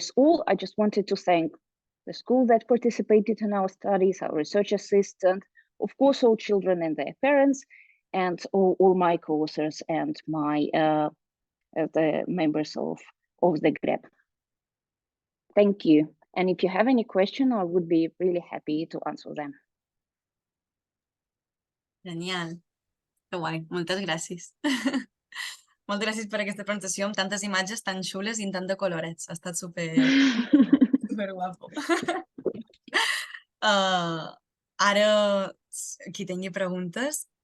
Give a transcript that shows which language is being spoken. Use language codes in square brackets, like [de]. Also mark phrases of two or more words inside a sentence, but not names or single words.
[en] I just wanted to thank the school that participated in our studies, our research assistant, of course, all children and their parents, and all my co-authors and the members of the GREB. Thank you. And if you have any question, I would be really happy to answer them. [ca] Genial. Que guai. Moltes gràcies. Moltes gràcies per aquesta presentació amb tantes imatges tan xules i amb tant de colorets. Ha estat super guapo. Ara, qui tingui preguntes,